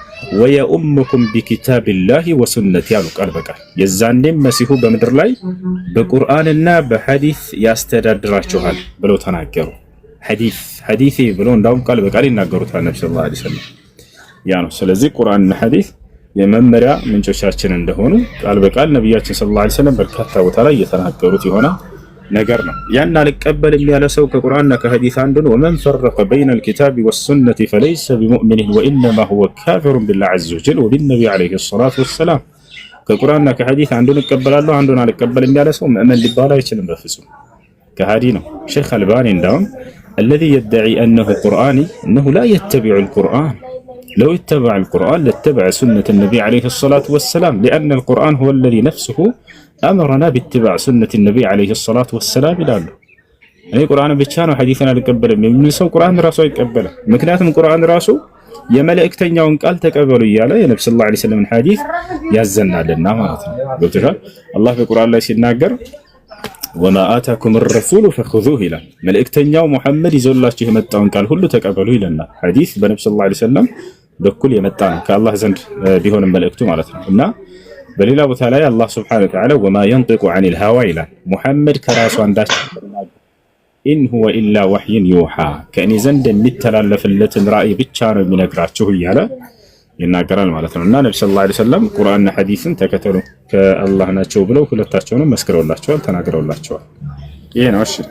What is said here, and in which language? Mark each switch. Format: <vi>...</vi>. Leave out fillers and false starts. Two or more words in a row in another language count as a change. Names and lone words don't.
<ar>ويؤمكم بكتاب الله وسنتي</ar> <am>ያሉ ቃል በቃል የዛኔም መሲሁ በምድር ላይ በቁርአንና በሐዲስ ያስተዳድራችኋል ብለው ተናገሩ። ሐዲስ ብለው እንዳውም ቃል በቃል ይናገሩታል ነብዩ</am> <ar>صلى الله عليه وسلم።</ar> <am>ያ ነው። ስለዚህ ቁርአንና ሐዲስ የመመሪያ ምንጮቻችን እንደሆኑ ቃል በቃል ነብያችን ሰለላሁ ዐለይሂ ወሰለም በርካታ ቦታ ላይ የተናገሩት የሆነ ነገር ነው። ያን አልቀበልም ያለ ሰው ከቁርአንና ከሐዲስ አንዱን</am> <ar>ومن فرق بين الكتاب والسنة فليس بمؤمن وانما هو كافر بالله عز وجل وبالنبي عليه الصلاة والسلام</ar> <am>ከቁርአንና ከሐዲስ አንዱን እቀበላለሁ አንዱን አልቀበልም ያለ ሰው ሙእምን ሊባል አይችልም በፍጹም ከሃዲ ነው። ሼክ አልባኒ እንዳውም</am> <ar>الذي يدعي انه قرآني انه لا يتبع القرآن لو اتبع القرآن لاتبع سنة النبي عليه الصلاة والسلام لأن القرآن هو الذي نفسه أمرنا باتباع سنة النبي عليه الصلاة والسلام</ar> <am>ይላሉ። እኔ ቁርአን ብቻ ነው ሐዲስን አልቀበልም የሚል ሰው ቁርአን ራሱ አይቀበልም። ምክንያቱም ቁርአን ራሱ የመልእክተኛውን ቃል ተቀበሉ እያለ የነብዩ</am> <ar>صلى الله عليه وسلم</ar> <am>ሐዲስ ያዘናልና ማለት ነው። ገብቶሻል? አላህ በቁርአን ላይ ሲናገር</am> <ar>وما آتاكم الرسول فخذوه</ar> <am>ይላል። መልእክተኛው ሙሐመድ ይዞላችሁ የመጣውን ቃል ሁሉ ተቀበሉ ይለናል። ሐዲስ በነብዩ</am> <ar>صلى الله عليه وسلم</ar> <am>በኩል የመጣ ነው ከአላህ ዘንድ ቢሆንም መልእክቱ ማለት ነው። እና በሌላ ቦታ ላይ አላህ</am> <ar>سبحانه وتعالى وما ينطق عن الهوى</ar> <am>ይላል። ሙሐመድ ከራሱ አንዳች</am> <ar>إن هو إلا وحي يوحى</ar> <am>ከእኔ ዘንድ የሚተላለፍለትን ራእይ ብቻ ነው የሚነግራችሁ እያለ ይናገራል ማለት ነው። እና ነብዩ</am> <ar>صلى الله عليه وسلم</ar> <am>ቁርአንና ሐዲስን ተከተሉ ከአላህ ናቸው ብለው ሁለታቸውንም መስክረውላቸዋል፣ ተናግረውላቸዋል። ይሄ ነው።</am>